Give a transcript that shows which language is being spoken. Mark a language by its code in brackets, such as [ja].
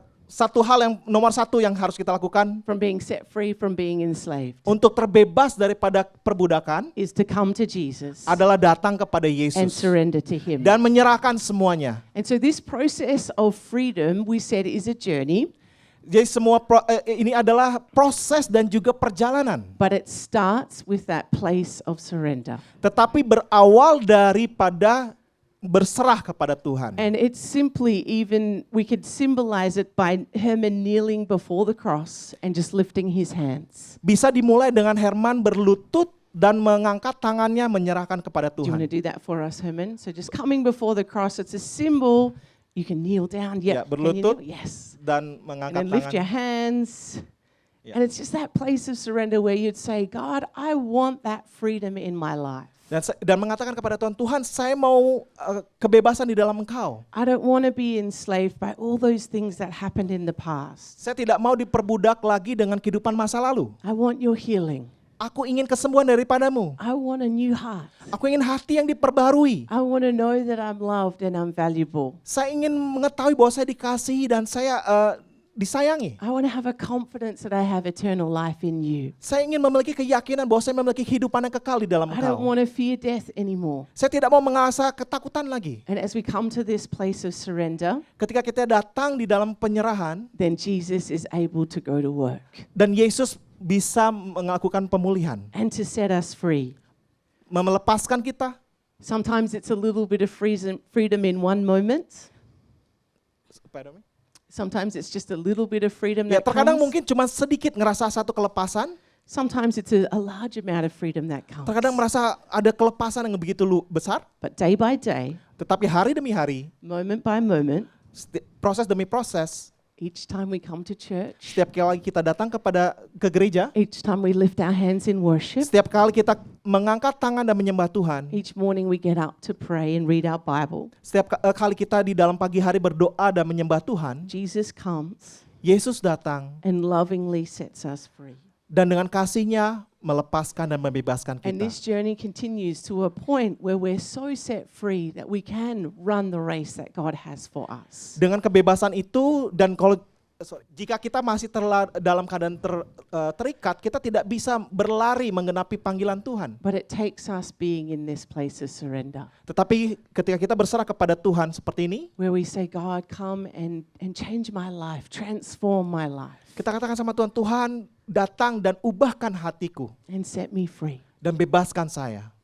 [id] satu hal yang nomor satu yang harus kita lakukan [en] from being set free from being enslaved [id] untuk terbebas daripada perbudakan [en] is to come to Jesus [id] adalah datang kepada [en] and [id] Yesus [en] surrender to Him. [id] dan menyerahkan semuanya. [en] And so this process of freedom, we said, is a journey, [id] Jadi ini adalah proses dan juga perjalanan. [en] but it starts with that place of surrender. [id] Tetapi berawal daripada berserah kepada Tuhan. [en] And it's simply we could symbolize it by Herman kneeling before the cross and just lifting his hands. [id] Bisa dimulai dengan Herman berlutut dan mengangkat tangannya menyerahkan kepada [en] Do you want [id] Tuhan. [en] to do that for us, Herman? So just coming before the cross, it's a symbol. You can kneel down. [id] Ya, [en] Yeah, can you [id] berlutut. [en] kneel? Yes. [id] Dan [en] And [id] mengangkat [en] then lift your [id] tangan. [en] hands. Yeah. And it's just that place of surrender where you'd say, God, I want that freedom in my life. [id] Dan mengatakan kepada Tuhan, Tuhan saya mau kebebasan di dalam Engkau. [en] I don't want to be enslaved by all those things that happened in the past. [id] Saya tidak mau diperbudak lagi dengan kehidupan masa lalu. [en] I want your healing. [id] Aku ingin kesembuhan daripadamu. [en] I want a new heart. [id] Aku ingin hati yang diperbarui. [en] I want to know that I'm loved and I'm valuable. [id] Saya ingin mengetahui bahwa saya dikasihi dan saya disayangi. [en] I want to have a confidence that I have eternal life in you. [id] Saya ingin memiliki keyakinan bahwa saya memiliki kehidupan yang kekal di dalam [en] I don't [id] Engkau. [en] want to fear death anymore. [id] Saya tidak mau mengalami ketakutan lagi. [en] And as we come to this place of surrender, [id] Ketika kita datang di dalam penyerahan [en] then Jesus is able to go to work [id] dan Yesus bisa melakukan pemulihan, [en] and to set us free. [id] melepaskan kita. [en] Sometimes it's a little bit of freedom in one moment. Sometimes it's just a little bit of freedom [id] Ya, [en] that [id] terkadang [en] comes. [id] mungkin cuma sedikit ngerasa satu kelepasan, [en] Sometimes it's a large amount of freedom that comes. [id] terkadang merasa ada kelepasan yang begitu besar, [en] But day by day, [id] tetapi hari demi hari, [en] moment by moment, [id] proses demi proses, [en] each time we come to church, [id] setiap kali kita datang ke gereja, [en] each time we lift our hands in worship, [id] setiap kali kita mengangkat tangan dan menyembah Tuhan, [en] each morning we get up to pray and read our Bible, [id] setiap kali kita di dalam pagi hari berdoa dan menyembah Tuhan, [en] Jesus comes [id] Yesus datang [en] and lovingly sets us free. [id] dan dengan kasih-Nya melepaskan dan membebaskan [en] And [id] kita. [en] this journey continues to a point where we're so set free that we can run the race that God has for us. [id] Dengan kebebasan itu dan jika kita masih dalam keadaan terikat, kita tidak bisa berlari menggenapi panggilan Tuhan. [en] But it takes us being in this place of surrender, [id] Tetapi ketika kita berserah kepada Tuhan seperti ini, [en] where we say, God, come and change my life, transform my life, [id] kita katakan sama Tuhan, Tuhan datang dan ubahkan hatiku [en] and set me free. [id] dan bebaskan saya.